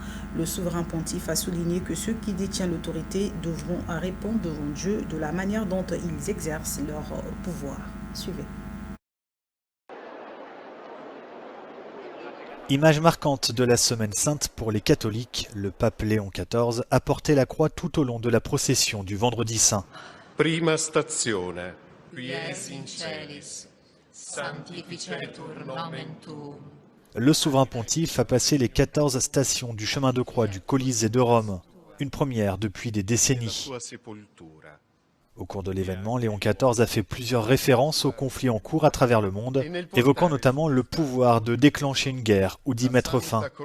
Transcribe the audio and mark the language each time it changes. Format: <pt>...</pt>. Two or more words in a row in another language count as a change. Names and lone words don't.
<fr>Le souverain pontife a souligné que ceux qui détiennent l'autorité devront répondre devant Dieu de la manière dont ils exercent leur pouvoir. Suivez. Image marquante de la Semaine Sainte pour les catholiques, le pape Léon XIV a porté la croix tout au long de la procession du Vendredi Saint.</fr> <it>Prima stazione,</it> <la>quies in celis, sanctificetur nomen tuum.</la> <fr>Le souverain pontife a passé les 14 stations du chemin de croix du Colisée de Rome, une première depuis des décennies. Au cours de l'événement, Léon XIV a fait plusieurs références aux conflits en cours à travers le monde, évoquant notamment le pouvoir de déclencher une guerre ou d'y mettre fin.</fr>